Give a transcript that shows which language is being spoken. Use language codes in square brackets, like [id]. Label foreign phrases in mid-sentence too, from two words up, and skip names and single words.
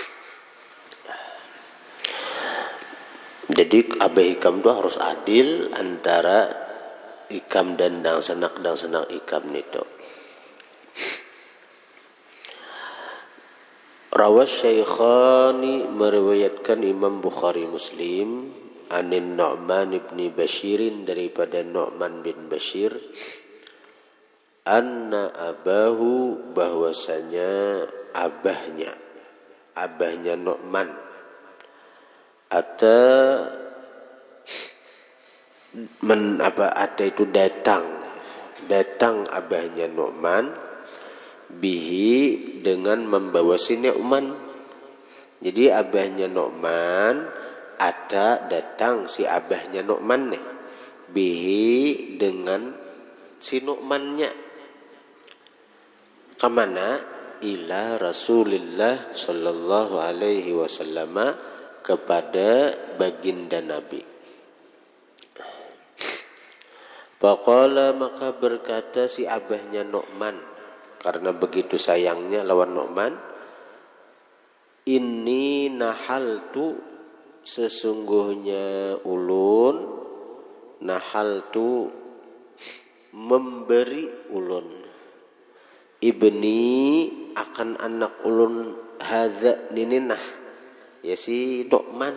[bjn] Jadi Abah Hikam tuh harus adil antara Hikam dan dang sanak Hikam itu. [ar] رواه الشيخان, [bjn] meriwayatkan Imam Bukhari Muslim, anin Nu'man ibn Bashirin, daripada Nu'man bin Bashir, [ar] أن أباه, [bjn] bahwasanya abahnya Nu'man, ata itu datang abahnya Nu'man, bihi, dengan membawa si Nu'man. Jadi abahnya Nu'man ada datang si abahnya Nu'man nih, bihi, dengan si Nu'mannya, kemana? [ar] إلى رسول الله صلى الله عليه وسلم, [bjn] kepada baginda Nabi. Faqala, maka berkata si abahnya Nu'man, karena begitu sayangnya lawan Nu'man, [ar] إني نحلت, [bjn] sesungguhnya ulun, nahaltu, memberi ulun, ibni, akan anak ulun, hadza, nininah, ya si Nu'man.